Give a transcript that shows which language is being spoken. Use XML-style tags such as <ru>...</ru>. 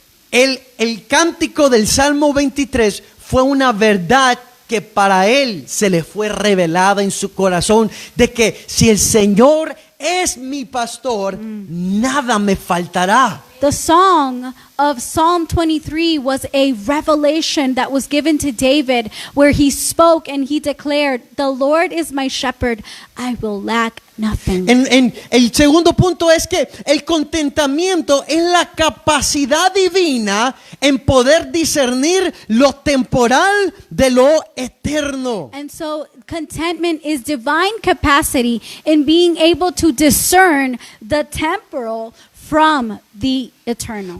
<es>El cántico del Salmo 23 fue una verdad que para él se le fue revelada en su corazón, de que si el Señor es mi pastor, nada me faltará.</es> <en>The song of Psalm 23 was a revelation that was given to David, where he spoke and he declared, "The Lord is my shepherd, I will lack nothing."</en> <es>En el segundo punto es que el contentamiento es la capacidad divina en poder discernir lo temporal de lo eterno.</es> <en>And so contentment is divine capacity in being able to discern the temporal from the eternal.</en>